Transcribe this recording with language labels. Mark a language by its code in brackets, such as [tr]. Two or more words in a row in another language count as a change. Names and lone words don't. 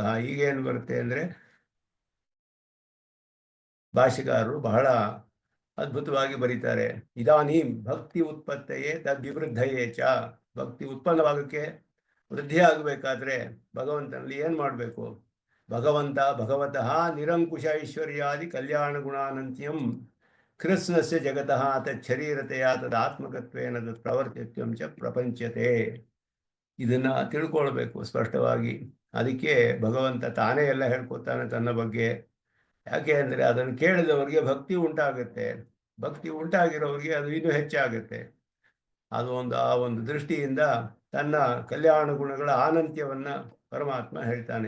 [kn] ಈಗೇನು ಬರುತ್ತೆ ಅಂದರೆ, ಭಾಷೆಗಾರರು ಬಹಳ ಅದ್ಭುತವಾಗಿ ಬರೀತಾರೆ. [sa] ಇದಾನೀಂ ಭಕ್ತಿ ಉತ್ಪತ್ತಿಯೇ ತದ್ವಿವೃದ್ಧಯೇ ಚ. [kn] ಭಕ್ತಿ ಉತ್ಪನ್ನವಾಗಕ್ಕೆ, ವೃದ್ಧಿ ಆಗಬೇಕಾದ್ರೆ ಭಗವಂತನಲ್ಲಿ ಏನು ಮಾಡಬೇಕು. [sa] ಭಗವತಃ ನಿರಂಕುಶ ಐಶ್ವರ್ಯಾದಿ ಕಲ್ಯಾಣ ಗುಣಾನಂತ್ಯಂ ಕೃತ್ಸ್ನಸ್ಯ ಜಗತಃ ತಚ್ಛರೀರತೆಯ ತದಾತ್ಮಕತ್ವೇನ ತತ್ ಪ್ರವರ್ತಿತ್ವಂ ಚ ಪ್ರಪಂಚತೆ. [kn] ಇದನ್ನು ತಿಳ್ಕೊಳ್ಬೇಕು ಸ್ಪಷ್ಟವಾಗಿ. ಅದಕ್ಕೆ ಭಗವಂತ ತಾನೇ ಎಲ್ಲ ಹೇಳ್ಕೊತಾನೆ ತನ್ನ ಬಗ್ಗೆ. ಯಾಕೆ ಅಂದರೆ ಅದನ್ನು ಕೇಳಿದವರಿಗೆ ಭಕ್ತಿ ಉಂಟಾಗುತ್ತೆ, ಭಕ್ತಿ ಉಂಟಾಗಿರೋರಿಗೆ ಅದು ಇನ್ನೂ ಹೆಚ್ಚಾಗುತ್ತೆ. ಅದು ಆ ಒಂದು ದೃಷ್ಟಿಯಿಂದ ತನ್ನ ಕಲ್ಯಾಣ ಗುಣಗಳ ಆನಂತ್ಯವನ್ನು ಪರಮಾತ್ಮ ಹೇಳ್ತಾನೆ.